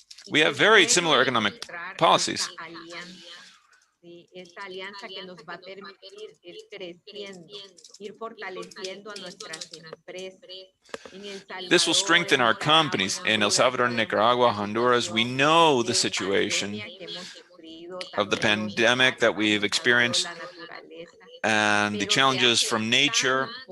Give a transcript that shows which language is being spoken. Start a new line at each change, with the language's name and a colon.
English: We have very similar economic policies.
Spanish: ¿sí? Esta alianza que nos va a permitir ir creciendo, ir fortaleciendo a nuestras empresas.
English: This will strengthen our companies in El Salvador, Nicaragua, Honduras. We know the situation of the pandemic that we've experienced and the challenges from nature.